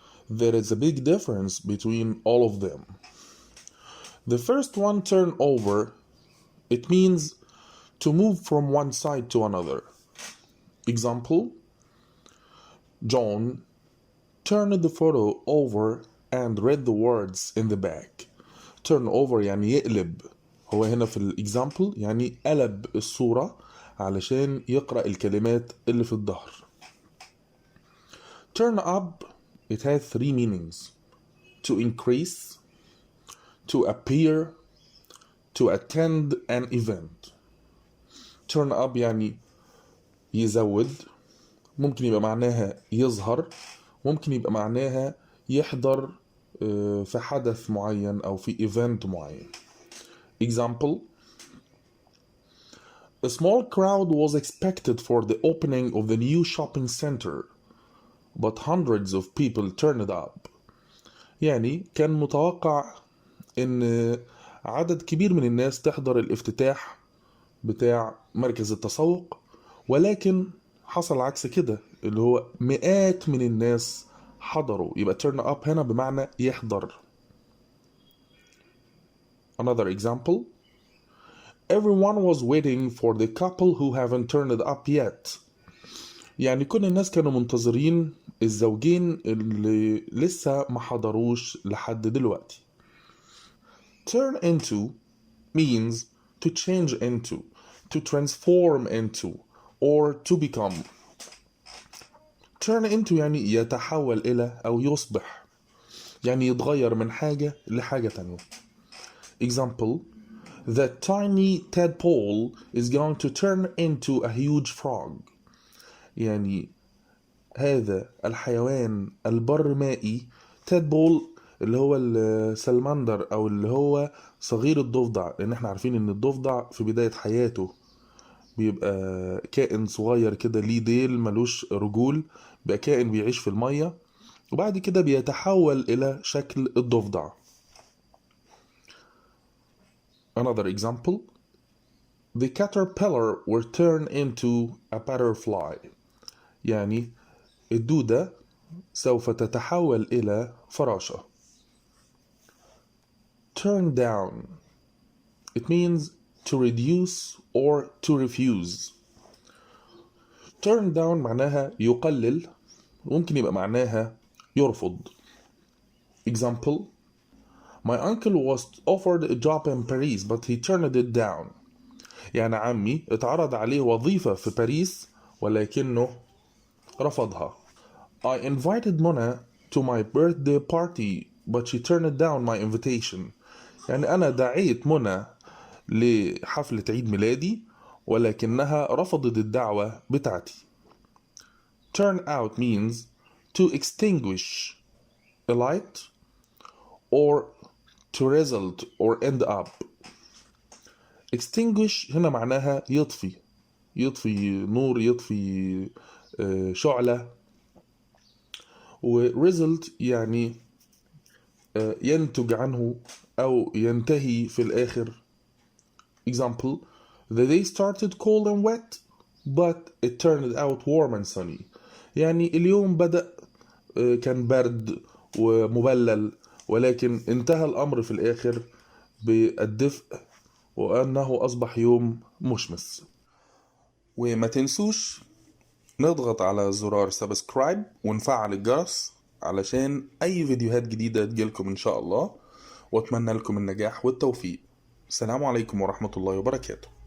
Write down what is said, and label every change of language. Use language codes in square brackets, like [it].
[en] There is a big difference between all of them. The first one, turn over, it means to move from one side to another. Example, John turned the photo over and read the words in the back. Turn over [ar] يعني يقلب. هو هنا في الإكزامبل يعني قلب الصورة علشان يقرأ الكلمات اللي في الظهر. [en] Turn up, it has 3 meanings: to increase, to appear, to attend an event. Turn up [ar] يعني يزود، ممكن يبقى معناها يظهر، ممكن يبقى معناها يحضر في حدث معين أو في event معين. [en] Example, a small crowd was expected for the opening of the new shopping center, but hundreds of people turned up. [ar] يعني كان متوقع إن عدد كبير من الناس تحضر الافتتاح بتاع مركز التسوق، ولكن حصل عكس كده، اللي هو مئات من الناس حضروا. يبقى [en] turn up [ar] هنا بمعنى يحضر. [en] Another example, everyone was waiting for the couple who haven't turned up yet. [ar] يعني كل الناس كانوا منتظرين الزوجين اللي لسه ما حضروش لحد دلوقتي. [en] Turn into means to change into, to transform into, or to become. Turn into [ar] يعني يتحول إلى أو يصبح، يعني يتغير من حاجة لحاجة تانية. [en] Example, the tiny tadpole is going to turn into a huge frog. [ar] يعني هذا الحيوان البرمائي، tadpole اللي هو السلمندر أو اللي هو صغير الضفدع، لأن احنا عارفين إن الضفدع في بداية حياته بيبقى كائن صغير كده ليه ديل ملوش رجول، بيبقى كائن بيعيش في المية وبعد كده بيتحول إلى شكل الضفدع. [en] Another example, the caterpillar will turn into a butterfly. [ar] يعني الدودة سوف تتحول إلى فراشة. [en] Turn down, it means to reduce or to refuse. Turn down [ar] معناها يقلل، ممكن يبقى معناها يرفض. [en] Example, my uncle was offered a job in Paris but he turned it down. [ar] يعني عمي اتعرض عليه وظيفة في باريس ولكنه رفضها. [en] I invited Mona to my birthday party but she turned down my invitation. [ar] يعني أنا دعيت منى لحفلة عيد ميلادي ولكنها رفضت الدعوة بتاعتي. [en] Turn out means to extinguish a light or to result or end up. [ar] extinguish هنا معناها يطفي نور، يطفي شعلة. و result يعني ينتج عنه أو ينتهي في الآخر. [en] example: the day started cold and wet but it turned out warm and sunny. [ar] يعني اليوم بدأ كان برد ومبلل، ولكن انتهى الأمر في الآخر بالدفء وأنه أصبح يوم مشمس. وما تنسوش نضغط على زرار سبسكرايب ونفعل الجرس علشان أي فيديوهات جديدة تجيلكم إن شاء الله، وأتمنى لكم النجاح والتوفيق. السلام عليكم ورحمة الله وبركاته.